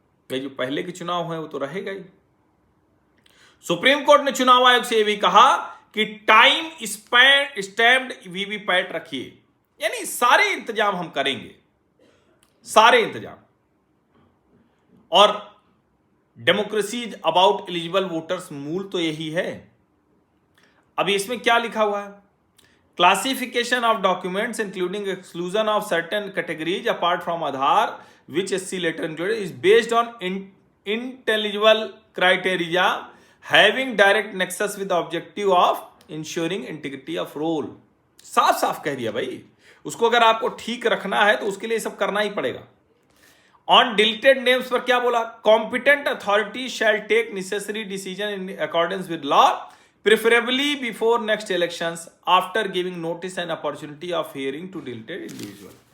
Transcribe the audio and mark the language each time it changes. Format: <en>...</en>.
<hi>ये जो पहले के चुनाव है वो तो रहेगा ही। सुप्रीम कोर्ट ने चुनाव आयोग से यह भी कहा कि टाइम स्टैम्प्ड वीवीपैट रखिए, यानी सारे इंतजाम हम करेंगे, सारे इंतजाम। और</hi> <en>democracy about eligible voters</en> <hi>मूल तो यही है। अभी इसमें क्या लिखा हुआ है,</hi> <en>Classification of documents including exclusion of certain categories apart from Aadhaar which SC later included is based on intelligible criteria having direct nexus with the objective of ensuring integrity of role।</en> <hi>साफ साफ कह दिया भाई, उसको अगर आपको ठीक रखना है तो उसके लिए सब करना ही पड़ेगा।</hi> <en>on deleted names</en> <hi>पर क्या बोला,</hi> <en>Competent authority shall take necessary decision in accordance with law preferably before next elections after giving notice and opportunity of hearing to deleted individual.</en>